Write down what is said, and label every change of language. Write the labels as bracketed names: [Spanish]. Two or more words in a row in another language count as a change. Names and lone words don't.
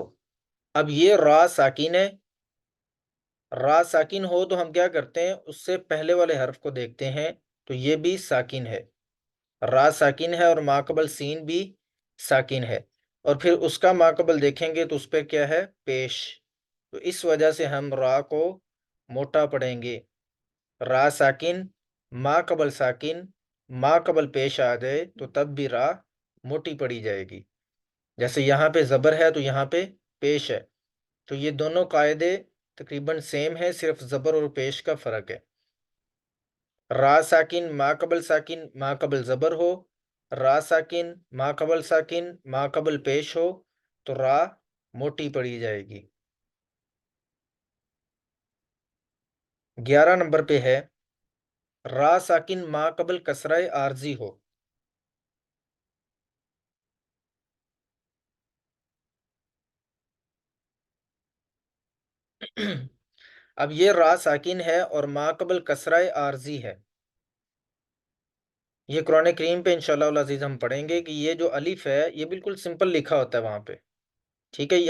[Urdu] اب یہ را ساکن ہے، را ساکن ہو تو ہم کیا کرتے ہیں، اس سے پہلے والے حرف کو دیکھتے ہیں تو یہ بھی ساکن ہے، را ساکن ہے، اور ما قبل سین بھی ساکن ہے، اور پھر اس کا ما قبل دیکھیں گے تو اس پہ کیا ہے، پیش۔ تو اس وجہ سے ہم را کو موٹا پڑھیں گے۔ را ساکن، ما قبل ساکن، ما قبل پیش آ جائے تو تب بھی را موٹی پڑی جائے گی۔ جیسے یہاں پہ زبر ہے تو یہاں پہ پیش ہے، تو یہ دونوں قاعدے تقریباً سیم ہے، صرف زبر اور پیش کا فرق ہے۔ را ساکن ما قبل ساکن ما قبل زبر ہو، را ساکن ما قبل ساکن ما قبل پیش ہو تو را موٹی پڑی جائے گی۔ 11 نمبر پہ ہے را ساکن ما قبل کسرہ عارضی ہو۔ اب یہ را ساکن ہے اور ما قبل کسرہ عارضی ہے۔ یہ قرآن کریم پہ [Arabic] انشاءاللہ العزیز [Urdu] ہم پڑھیں گے کہ یہ جو الف ہے یہ بالکل سمپل لکھا ہوتا ہے وہاں پہ، ٹھیک ہے؟